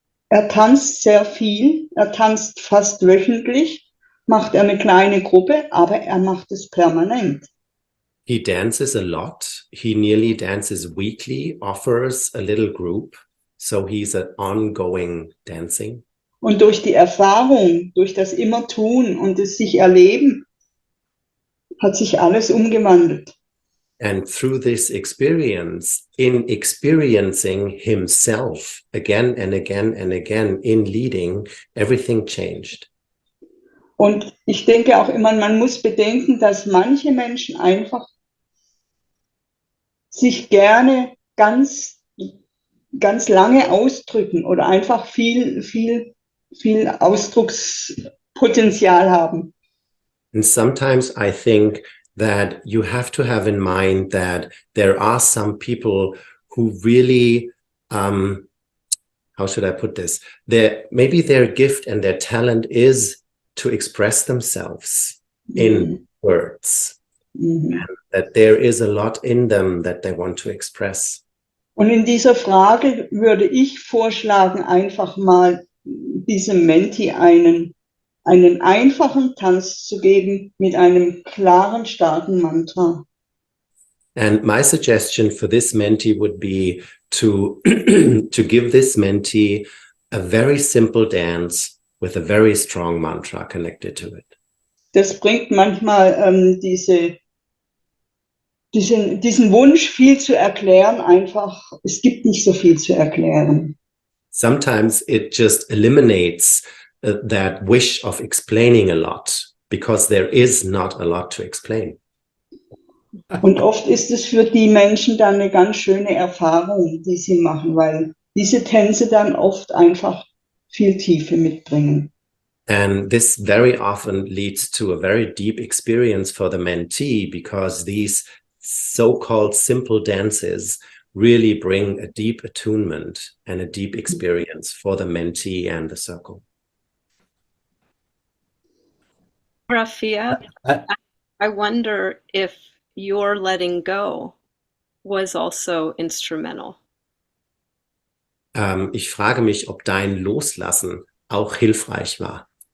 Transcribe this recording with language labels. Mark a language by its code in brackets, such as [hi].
[de] Er tanzt sehr viel, er tanzt fast wöchentlich, macht er eine kleine Gruppe, aber er macht es permanent. [en] He dances a lot. He nearly dances weekly, offers a little group. So he's an ongoing dancing. [de] Und durch die Erfahrung, durch das immer tun und das sich erleben, hat sich alles umgewandelt. [en] And through this experience, in experiencing himself again and again and again in leading, everything changed. [de] Und ich denke auch immer, man muss bedenken, dass manche Menschen einfach sich gerne ganz, ganz lange ausdrücken oder einfach viel Ausdruckspotenzial haben. [en] And sometimes I think that you have to have in mind that there are some people who really, how should I put this? Maybe their gift and their talent is to express themselves in words. That there is a lot in them that they want to express. [de] Und in dieser Frage würde ich vorschlagen, einfach mal diesem Menti einen einfachen Tanz zu geben mit einem klaren, starken Mantra. [en] And my suggestion for this mentee would be to to give this mentee a very simple dance with a very strong mantra connected to it. [de] Das bringt manchmal diesen Wunsch, viel zu erklären, einfach, es gibt nicht so viel zu erklären. [en] Sometimes it just eliminates that wish of explaining a lot, because there is not a lot to explain. [de] Und oft ist es für die Menschen dann eine ganz schöne Erfahrung, die sie machen, weil diese Tänze dann oft einfach viel Tiefe mitbringen. [en] And this very often leads to a very deep experience for the mentee, because these so-called simple dances really bring a deep attunement and a deep experience for the mentee and the circle. Rafia, I wonder if your letting go was also instrumental. [de] Ich frage mich, ob dein Loslassen auch hilfreich war.